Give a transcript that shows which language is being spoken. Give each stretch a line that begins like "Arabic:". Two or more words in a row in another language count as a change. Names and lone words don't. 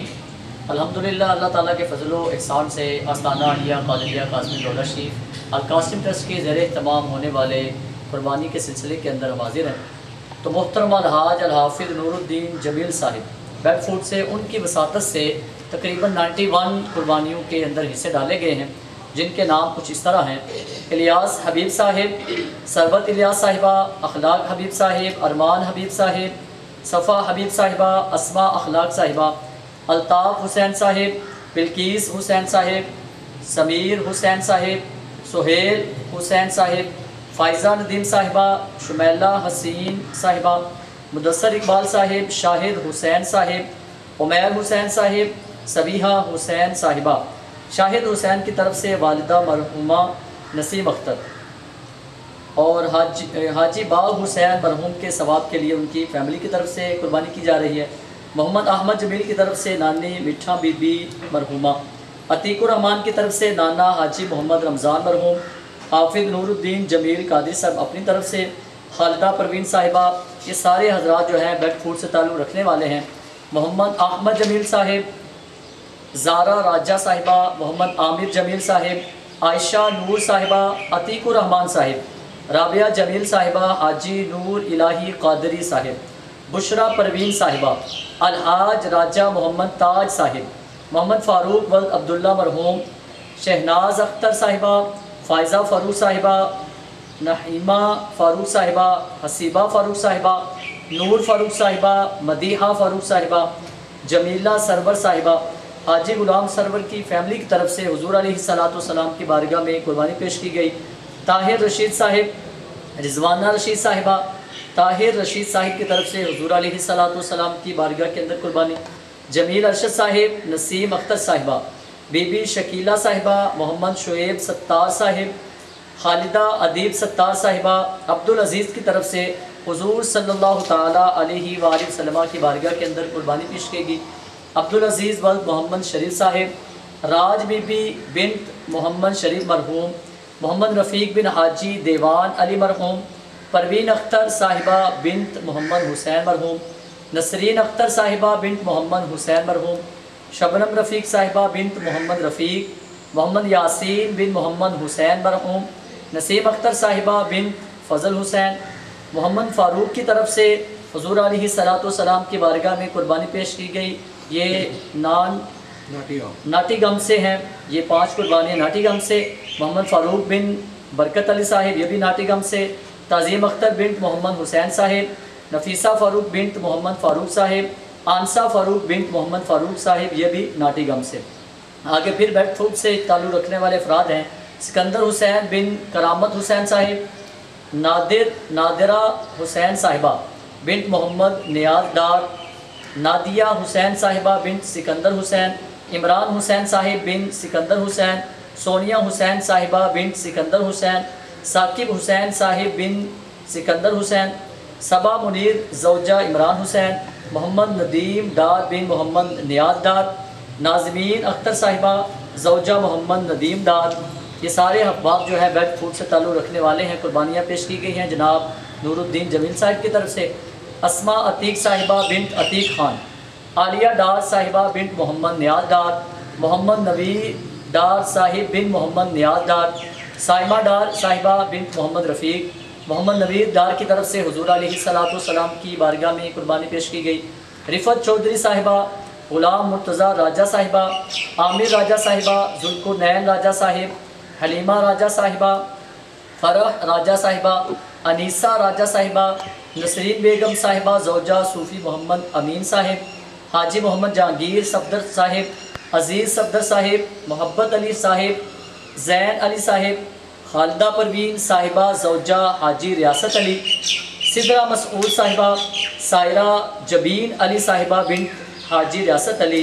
Urdu: الحمدللہ اللہ تعالیٰ کے فضل و احسان سے آستانہ عالیہ کالیہ قاسم ڈوڈا شریف القاسم ٹرسٹ کے ذریعے تمام ہونے والے قربانی کے سلسلے کے اندر ہم حاضر ہیں. تو محترم الحاج الحافظ نورالدین جمیل صاحب بیڈفورڈ سے ان کی وساطت سے تقریباً 91 قربانیوں کے اندر حصے ڈالے گئے ہیں، جن کے نام کچھ اس طرح ہیں: الیاس حبیب صاحب، سربت الیاس صاحبہ، اخلاق حبیب صاحب، ارمان حبیب صاحب، صفا حبیب صاحبہ، اسماء اخلاق صاحبہ، الطاف حسین صاحب، بلقیس حسین صاحب، سمیر حسین صاحب، سہیل حسین صاحب، فائزہ ندیم صاحبہ، شمیلہ حسین صاحبہ، مدثر اقبال صاحب، شاہد حسین صاحب، عمیر حسین صاحب، صبیحہ حسین صاحبہ. شاہد حسین کی طرف سے والدہ مرحومہ نسیم اختر اور حاجی باغ حسین مرحوم کے ثواب کے لیے ان کی فیملی کی طرف سے قربانی کی جا رہی ہے. محمد احمد جمیل کی طرف سے نانی مٹھا بی بی مرحومہ، عتیق الرحمان کی طرف سے نانا حاجی محمد رمضان مرحوم، حافظ نورالدین جمیل قادر صاحب اپنی طرف سے، خالدہ پروین صاحبہ. یہ سارے حضرات جو ہیں بیڈفورڈ سے تعلق رکھنے والے ہیں. محمد احمد جمیل صاحب، زارا راجہ صاحبہ، محمد عامر جمیل صاحب، عائشہ نور صاحبہ, عتیق الرحمان صاحب، رابعہ جمیل صاحبہ، حاجی نور الٰہی قادری صاحب، بشریٰ پروین صاحبہ، الحاج راجہ محمد تاج صاحب، محمد فاروق ولد عبداللہ مرحوم, شہناز اختر صاحبہ، فائزہ فاروق صاحبہ، نہیمہ فاروق صاحبہ، حسیبہ فاروق صاحبہ، نور فاروق صاحبہ، مدیحہ فاروق صاحبہ، جمیلہ سرور صاحبہ. حاجی غلام سرور کی فیملی کی طرف سے حضور علیہ السلام کی بارگاہ میں قربانی پیش کی گئی. طاہر رشید صاحب، رضوانہ رشید صاحبہ، طاہر رشید صاحب کی طرف سے حضور علیہ السلام کی بارگاہ کے اندر قربانی. جمیل ارشد صاحب، نسیم اختر صاحبہ، بی بی شکیلہ صاحبہ، محمد شعیب ستار صاحب، خالدہ ادیب ستار صاحبہ. عبدالعزیز کی طرف سے حضور صلی اللہ تعالیٰ علیہ وسلم کی بارگاہ کے اندر قربانی پیش کی گئی. عبدالعزیز ولد محمد شریف صاحب، راج بی بی بنت محمد شریف مرحوم، محمد رفیق بن حاجی دیوان علی مرحوم، پروین اختر صاحبہ بنت محمد حسین مرحوم، نسرین اختر صاحبہ بنت محمد حسین مرحوم، شبنم رفیق صاحبہ بنت محمد رفیق، محمد یاسین بن محمد حسین مرحوم، نسیم اختر صاحبہ بن فضل حسین. محمد فاروق کی طرف سے حضور علیہ السلام کی بارگاہ میں قربانی پیش کی گئی. یہ ناٹیگم سے ہیں. یہ 5 قربانیاں ناٹیگم سے۔ محمد فاروق بن برکت علی صاحب، یہ بھی ناٹیگم سے. تعظیم اختر بنت محمد حسین صاحب، نفیسہ فاروق بنت محمد فاروق صاحب، آنسہ فاروق بنت محمد فاروق صاحب، یہ بھی ناٹیگم سے. آگے پھر بیڈفورڈ سے تعلق رکھنے والے افراد ہیں: سکندر حسین بن کرامت حسین صاحب، نادرہ حسین صاحبہ بنت محمد نیاز ڈار، نادیہ حسین صاحبہ بن سکندر حسین، عمران حسین صاحب بن سکندر حسین، سونیا حسین صاحبہ بن سکندر حسین، ثاقب حسین صاحب بن سکندر حسین، صبا منیر زوجہ عمران حسین، محمد ندیم ڈار بن محمد نیاز ڈار, نازمین اختر صاحبہ زوجہ محمد ندیم ڈار. یہ سارے احباب جو ہے بیڈفورڈ سے تعلق رکھنے والے ہیں. قربانیاں پیش کی گئی ہیں جناب نورالدین جمیل صاحب کی طرف سے. اسماء عتیق صاحبہ بنت عتیق خان، عالیہ ڈار صاحبہ بنت محمد نیاز ڈار، محمد نبی ڈار صاحب بن محمد نیاز ڈار، صائمہ ڈار صاحبہ بنت محمد رفیق، محمد نبیر ڈار کی طرف سے حضور علیہ السلام کی بارگاہ میں قربانی پیش کی گئی. رفعت چودھری صاحبہ، غلام مرتضیٰ راجہ صاحبہ، عامر راجہ صاحبہ، ذوالقرنین راجہ صاحب، حلیمہ راجہ صاحبہ، فرح راجہ صاحبہ، انیسہ راجہ صاحبہ، نسرین بیگم صاحبہ زوجہ صوفی محمد امین صاحب, حاجی محمد جہانگیر صفدر صاحب، عزیز صفدر صاحب، محبت علی صاحب، زین علی صاحب، خالدہ پروین صاحبہ زوجہ حاجی ریاست علی، سدرہ مسعود صاحبہ، سائرہ جبین علی صاحبہ بنت حاجی ریاست علی.